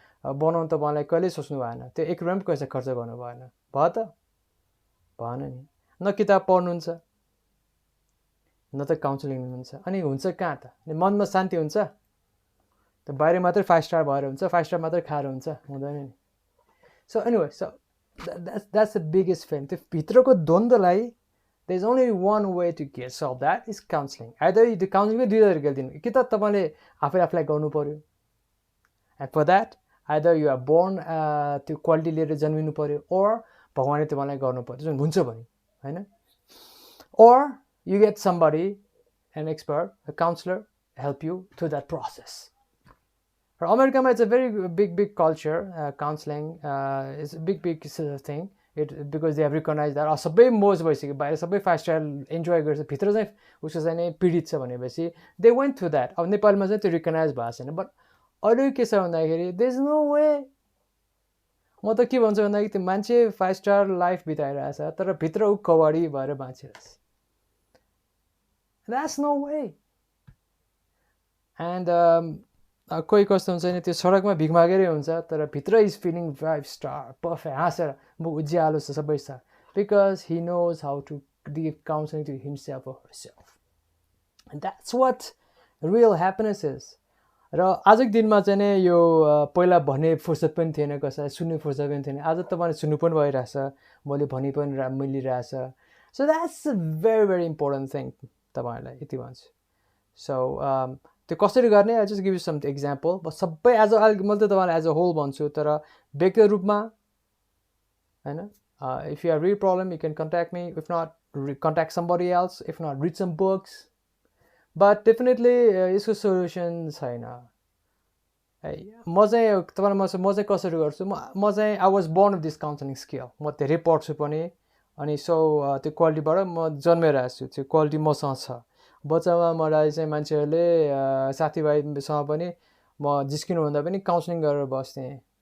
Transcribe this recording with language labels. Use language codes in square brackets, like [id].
[ne] बनाउनु तपाईँलाई कहिले सोच्नु भएन, त्यो 1 रुपैयाँ पनि पैसा खर्च गर्नु भएन, भयो त? भएन नि। न किताब पढ्नुहुन्छ, न त काउन्सिलिङ लिनुहुन्छ, अनि हुन्छ कहाँ त? मनमा शान्ति हुन्छ? त बाहिर मात्रै 5 स्टार भएर हुन्छ, 5 स्टार मात्रै खाएर हुन्छ? हुँदैन नि। [en] So anyway, so that's the biggest thing. [ne] त्यो भित्रको द्वन्द्वलाई [en] there's only one way to get solve that is counseling. Either the counseling [ne] दुई तरिकाले दिनु, कि त तपाईँले आफूलाई गर्नु पर्यो, [en] and for that either you are born [ne] त्यो क्वालिटी लिएर जन्मिनु पर्यो, or भगवानले तपाईँलाई गर्नु पर्यो, जुन हुन्छ भने, हैन? [en] Or you get somebody, an expert, a counselor, help you through that process. For America, it's a very big culture. Counseling is a big thing. Because they have recognized that. [ne] सबै मोज भइसक्यो, बाहिर सबै 5 स्टार इन्जोय गर्छ, भित्र चाहिँ उसको चाहिँ नि पीडित छ भनेपछि [en] They went through that. [ne] अब नेपालमा चाहिँ त्यो रिकगनाइज भएको छैन. बट अरू के छ भन्दाखेरि [en] There is no way. [ne] म त के भन्छु भन्दाखेरि त्यो मान्छे 5 स्टार लाइफ बिताइरहेछ, तर भित्र ऊ कवाडी भएर बाँचिरहेछ. [en] That's no way. [ne] एन्ड कोही कस्तो हुन्छ नि, त्यो सडकमा भिख मागेरै हुन्छ, तर भित्र [en] is feeling 5 star perfect, [ne] हाँसेर म उज्यालो छ सबै छ, [en] Because he knows how to give counselling to himself or herself. And that's what real happiness is. [ne] र आजको दिनमा चाहिँ नि यो पहिला भन्ने फुर्सद पनि थिएन, कसैलाई सुन्ने फुर्सद पनि थिएन. आज तपाईँले सुन्नु पनि भइरहेछ, मैले भनि पनि मिलिरहेछ. [en] so that's a very important thing [ne] तपाईँहरूलाई यति भन्छु. सो त्यो कसरी गर्ने, [en] I just give you some example. [ne] सबै एज मैले त तपाईँलाई [en] as a whole [ne] भन्छु, तर व्यक्तिगत रूपमा होइन. [en] If you are real problem you can contact me, if not contact somebody else, if not read some books. [ne] But definitely यसको सोल्युसन छैन है. म चाहिँ तपाईँलाई म चाहिँ कसरी गर्छु, म चाहिँ [en] I was born with this counselling skill. [ne] म धेरै पढ्छु पनि, अनि सो त्यो क्वालिटीबाट म जन्मेर आएको छु, त्यो क्वालिटी मसँग छ. बच्चामा मलाई चाहिँ मान्छेहरूले साथीभाइसँग पनि म जिस्किनुभन्दा पनि काउन्सिलिङ गरेर बस्थेँ.